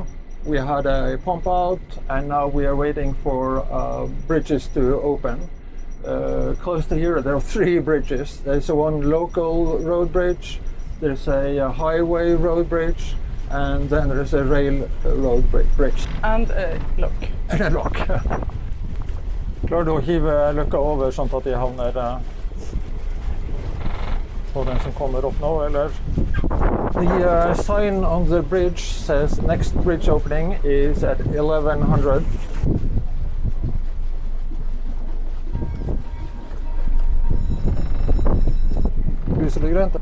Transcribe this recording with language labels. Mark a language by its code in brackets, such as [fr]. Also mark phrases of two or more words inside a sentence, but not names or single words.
[en] We had a pump out and now we are waiting for bridges to open. Close to here there are 3 bridges. There's one local road bridge, there's a highway road bridge, and then there's a rail road bridge. And a lock. And a lock. [no] Klarer du å hive løkka over sånn at de havner på den som kommer opp nå, eller? [en] The sign on the bridge says next bridge opening is at 1100. [no] Lyser det grønt?